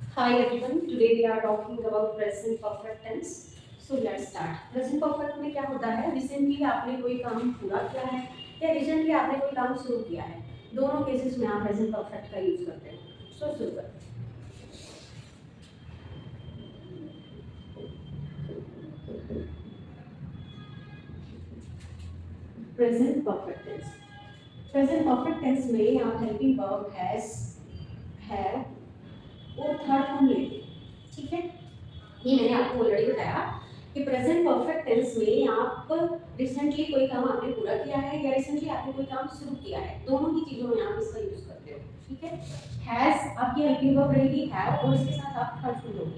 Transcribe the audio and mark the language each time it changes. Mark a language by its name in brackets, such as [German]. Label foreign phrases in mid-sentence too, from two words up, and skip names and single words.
[English] Hi everyone, today we are talking about present perfect tense. So let's start. Present perfect [Hindi] में क्या होता है? Recently आपने कोई काम पूरा किया है या recently आपने कोई काम शुरू किया है, दोनों केसेस में आप [English] present perfect [Hindi] का यूज करते हैं. So शुरू करते हैं. [English] Present perfect tense. Present perfect tense [Hindi] में आप [English] helping verb has, have और third form [Hindi] लेते हैं. ठीक है, ये मैंने आपको ऑलरेडी बताया कि [English] present perfect tense [Hindi] में आप रिसेंटली कोई काम आपने पूरा किया है या रिसेंटली आपने कोई काम शुरू किया है, दोनों ही चीजों में आप इसका यूज करते हो. ठीक है, हैज आपकी [English] helping verb [Hindi] रहेगी हैव और इसके साथ आप [English] third form [Hindi] लोगे.